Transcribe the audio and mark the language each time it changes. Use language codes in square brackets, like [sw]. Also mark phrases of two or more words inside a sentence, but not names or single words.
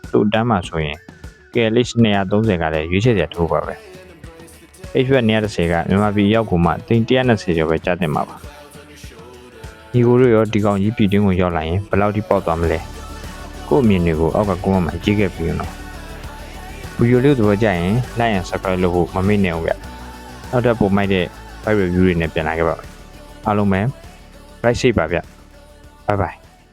[my] သူ့အတန်းမှာဆိုရင် KLH 230ကလည်းရွေးချယ်စရာထိုးပါပဲ။ H-Back 210ကမြန်မာပြည်ရောက်ကိုမှ120ကျော်ပဲကျတင်မှာပါ။ဒီကိုတို့ရောဒီကောင်ကြီးပြည်တွင်းကိုရောက်လာရင်ဘယ်လောက်ထိပေါက်သွားမလဲ။ကို့အမြင်တွေကိုအောက်ကကွန်းမှကြည့်ခဲ့ပြီးတော့ဗီဒီယိုလေးသဘောကျရင် [en] like and subscribe [my] လုပ်ဖို့မမေ့နဲ့ဦးဗျ။နောက်ထပ်ပုံမိုက်တဲ့ [en] bike review [my] တွေနဲ့ပြန်လာခဲ့ပါမယ်။အားလုံးပဲ [en] ride safe [my] ပါဗျ။ [en] Bye bye